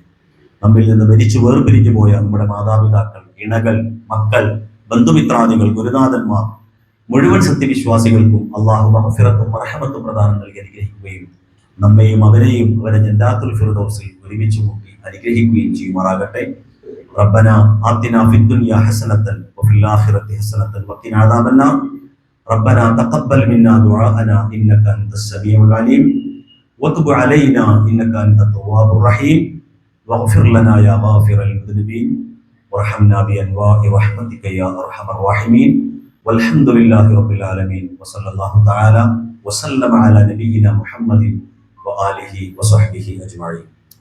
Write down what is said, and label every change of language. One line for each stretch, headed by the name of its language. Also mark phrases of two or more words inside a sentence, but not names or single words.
Malayalam: നമ്മിൽ നിന്ന് മരിച്ചു വേർപിരിഞ്ഞു പോയ നമ്മുടെ മാതാപിതാക്കൾ, ഇണകൾ, മക്കൾ, ബന്ധുമിത്രാദികൾ, ഗുരുനാഥന്മാർ, മുഴുവൻ സത്യവിശ്വാസികൾക്കും അള്ളാഹു മഗ്ഫിറത്തും റഹ്മത്തും പ്രദാനം നൽകി അനുഗ്രഹിക്കുകയും നമ്മെയും അവരെയും അവരെ ജന്നാത്തുൽ ഫിർദൗസിൽ ഒരുമിച്ച് കൂട്ടി അനുഗ്രഹിക്കുകയും ചെയ്യുമാറാകട്ടെ.
Arabic: ربنا آتنا في الدنيا حسنة وفي الآخرة حسنة وقنا عذاب النار. ربنا تقبل منا دعاءنا إنك أنت السميع العليم وتب علينا إنك أنت التواب الرحيم واغفر لنا يا غافر المذنبين وارحمنا بأنواع رحمتك يا أرحم الراحمين والحمد لله رب العالمين وصلى الله تعالى وسلم على نبينا محمد وآله وصحبه أجمعين.